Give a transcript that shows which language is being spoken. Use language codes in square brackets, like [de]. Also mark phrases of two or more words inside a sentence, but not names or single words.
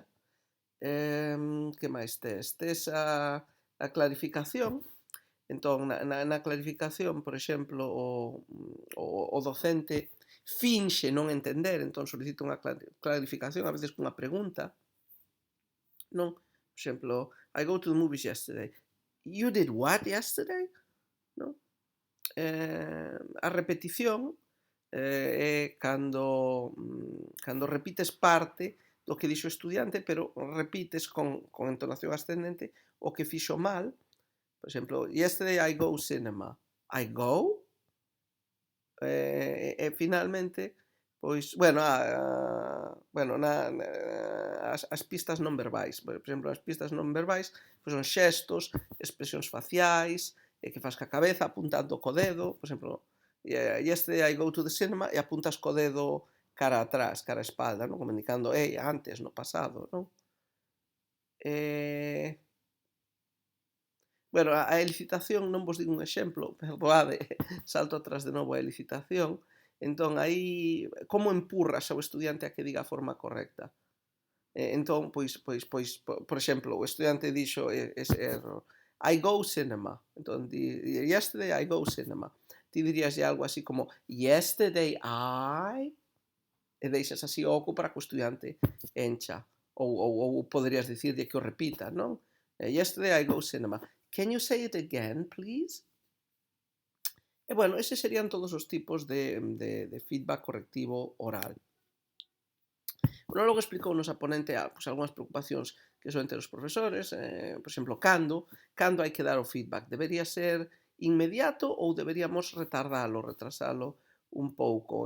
[gl] Que máis tes? Tes a clarificación. Entón, na clarificación, por exemplo, o docente finxe non entender, entón solicita unha clarificación, a veces cunha pregunta, non? Por exemplo, [en] I go to the movies yesterday. You did what yesterday? [gl] Non? A repetición é cando repites parte do que dixo o estudiante, pero repites con entonación ascendente o que fixo mal. Por exemplo, [en] yesterday I go cinema. I go? [gl] E finalmente, pois, bueno, as pistas non verbais. Por exemplo, as pistas non verbais pois son xestos, expresións faciais, que fas ca cabeza apuntando co dedo. Por exemplo, [en] yesterday I go to the cinema [gl] e apuntas co dedo cara atrás, cara a espalda, non? Como indicando, antes, no pasado, non? Bueno, a elicitación non vos digo un exemplo, pero salto atrás de novo a elicitación. Entón, aí, como empurras ao estudiante a que diga a forma correcta? Entón, pois, por exemplo, o estudiante dixo ese erro. [en] I go cinema. Entón, yesterday I go cinema. [gl] Ti diríaslle algo así como, [en] yesterday I... [gl] E deixas así o oco para que o estudiante encha. Ou poderías dicirlle que o repita, non? [en] Yesterday I go cinema. Can you say it again, please? [gl] E bueno, eses serían todos os tipos de feedback correctivo oral. Bueno, logo explicounos a ponente pues, algunhas preocupacións que son entre os profesores, por exemplo, cando hai que dar o feedback. Debería ser inmediato ou deberíamos retardalo, retrasalo un pouco.